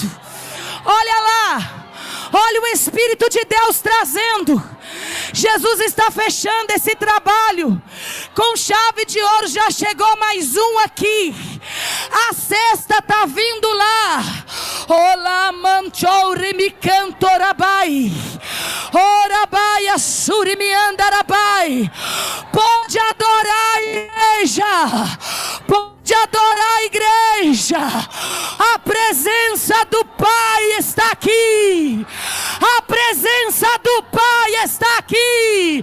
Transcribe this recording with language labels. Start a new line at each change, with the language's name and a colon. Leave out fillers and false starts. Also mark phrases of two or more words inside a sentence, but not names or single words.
Portuguese: Olha lá. Olha o Espírito de Deus trazendo. Jesus está fechando esse trabalho com chave de ouro. Já chegou mais um aqui. A sexta está vindo lá. Olá, manchouri me cantorabai. Orabai, assuri me andarabai. Pode adorar a igreja. Pode adorar a igreja. A presença do Pai está aqui. A presença do Pai está aqui.